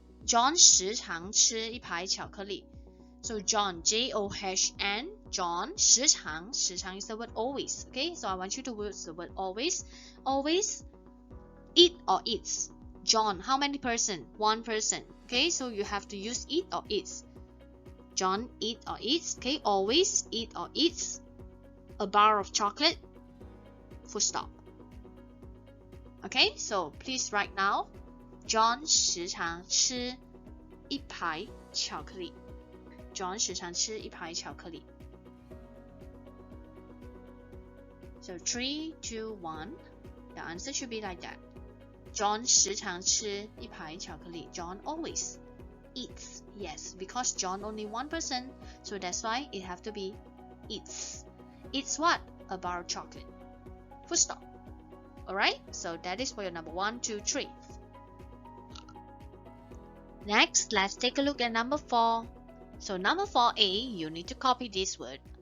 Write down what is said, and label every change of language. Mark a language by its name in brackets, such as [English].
[Chinese] John 时常吃一排巧克力。 [English] So John, J-O-H-N, John [Chinese] 时常 [English] is the word always. Okay, so I want you to use the word always. Always eat or eats. John, how many person? One person. Okay, so you have to use eat or eats. John eat or eats. Okay, always eat or eats a bar of chocolate. Full stop. Okay, so please write now. [Chinese] John 时常吃一排巧克力。 John 时常吃一排巧克力。 [English] So 3, 2, 1. The answer should be like that. [Chinese] John 时常吃一排巧克力。 [English] John always eats. Yes, because John only one person, so that's why it have to be eats. Eats what? A bar of chocolate. Full stop. Alright, so that is for your number 1, 2, 3. Next, let's take a look at number 4. So number 4A, you need to copy this word.